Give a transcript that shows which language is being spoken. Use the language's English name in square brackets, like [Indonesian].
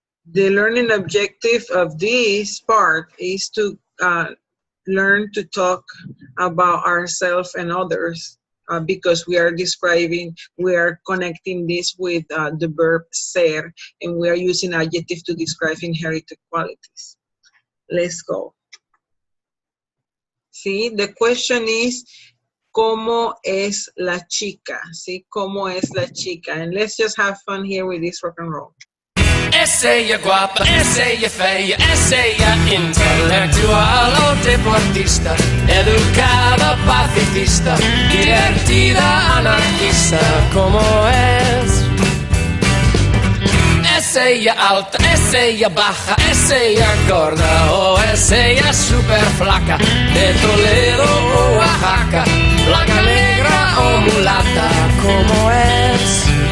[English] The learning objective of this part is to learn to talk about ourselves and others because we are connecting this with the verb ser, and we are using adjective to describe inherited qualities. Let's go. See, the question is, [Spanish] ¿cómo es la chica? [English] See, [Spanish] ¿cómo es la chica? [English] And let's just have fun here with this rock and roll. [Spanish] Es ella guapa, es ella fea, es ella intelectual o deportista, educada, pacifista, divertida, anarquista, ¿cómo es? Es ella alta, es ella baja, es ella gorda o es ella super flaca, de Toledo o Oaxaca, blanca, negra o mulata, ¿cómo es?